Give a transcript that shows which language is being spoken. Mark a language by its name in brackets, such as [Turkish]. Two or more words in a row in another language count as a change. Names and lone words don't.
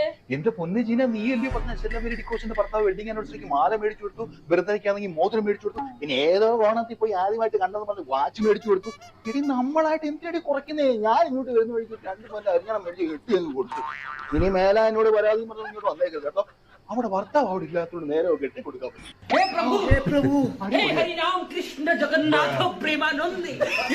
[Malayalam] എന്റെ പൊന്നു ജീന, നീ അല്ലേ പറഞ്ഞ സ്റ്റെല്ല ഡിക്രൂസിന്റെ ഭർത്താവ് [English] wedding anniversary [Malayalam] മാല മേടിച്ചു കൊടുത്തു, ബർത്ത്ഡേക്കാണെങ്കിൽ മോതിരം മേടിച്ചു കൊടുത്തു, ഇനി ഏതോ ഓണത്തിൽ പോയി ആദ്യമായിട്ട് കണ്ടെന്ന് പറഞ്ഞ് വാച്ച് മേടിച്ചു കൊടുത്തു. ഇനി നമ്മളായിട്ട് എന്തിനടി കുറയ്ക്കുന്നേ? ഞാൻ ഇങ്ങോട്ട് വരുന്ന വഴിക്ക് 2 കൊല്ലം അരിഞ്ഞണം മേടിച്ച് കെട്ടി അങ്ങ് കൊടുത്തു. ഇനി മേല എന്നോട് പരാതി പറഞ്ഞ് ഇങ്ങോട്ട് വന്നേക്കരുത് കേട്ടോ. അവിടെ ഭർത്താവ് അവിടെ ഇല്ലാത്തതുകൊണ്ട് നേരെ കെട്ടി കൊടുക്കാൻ പറ്റും. [Hindi] हे प्रभु, हे हरि राम कृष्ण जगन्नाथ प्रेमानंद, ये